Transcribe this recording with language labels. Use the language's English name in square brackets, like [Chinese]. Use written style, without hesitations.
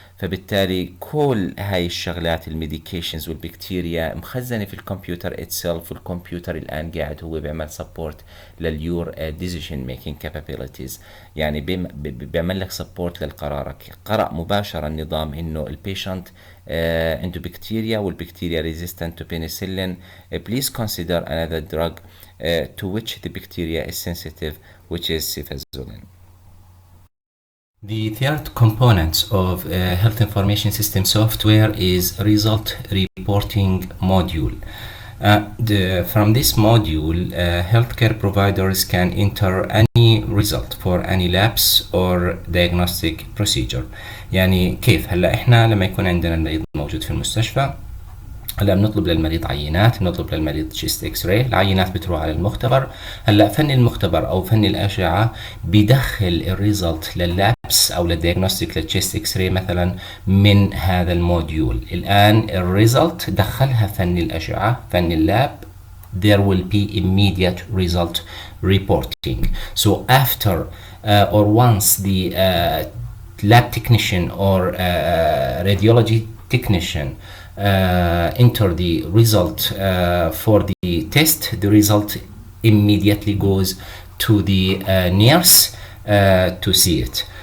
[Arabic] فبالتالي كل هاي الشغلات الميديكيشنز والبكتيريا مخزنة في الكمبيوتر اتسلف، والكمبيوتر الآن قاعد هو بيعمل سبورت [English] لليور decision making capabilities. [Arabic] يعني بيعمل لك سبورت للقرارك. قرأ مباشرة النظام إنه البيشنت عنده بكتيريا والبكتيريا [English] resistant to penicillin. Please consider another drug to which the bacteria is sensitive, which is cefazolin. The third component of health information system software is result reporting module. From this module, healthcare providers can enter any result for any labs or diagnostic procedure. [Arabic] يعني كيف هلا احنا لما يكون عندنا المريض موجود في المستشفى، هلا بنطلب للمريض عينات، بنطلب للمريض تشيست اكس راي، العينات بتروح على المختبر. هلا فني المختبر او فني الاشعه بيدخل الريزلت لللابس او للديagnostic للتشيست اكس راي مثلا من هذا الموديول. الان الريزلت دخلها فني الاشعه، فني اللاب. [English] There will be immediate result reporting. So after or once the lab technician or radiology technician enter the result for the test, the result immediately goes to the nurse to see it.